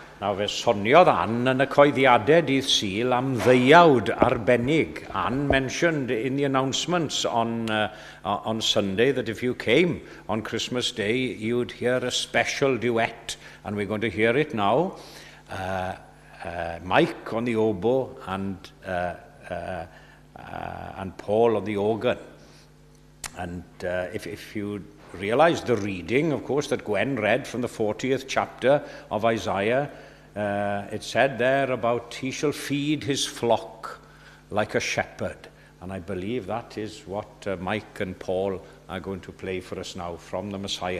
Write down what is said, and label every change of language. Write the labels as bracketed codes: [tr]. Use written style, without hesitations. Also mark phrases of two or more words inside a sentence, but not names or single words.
[cy] A fe soniodd Ann yn y coeddiadau dydd Sul am ddeuawd arbennig. [en] Ann mentioned in the announcements on Sunday that if you came on Christmas Day, you'd hear a special duet, and we're going to hear it now. Mike on the oboe and Paul on the organ. And if you realize the reading, of course, that Gwen read from the 40th chapter of Isaiah, it said there about he shall feed his flock like a shepherd. And I believe that is what Mike and Paul are going to play for us now from the Messiah.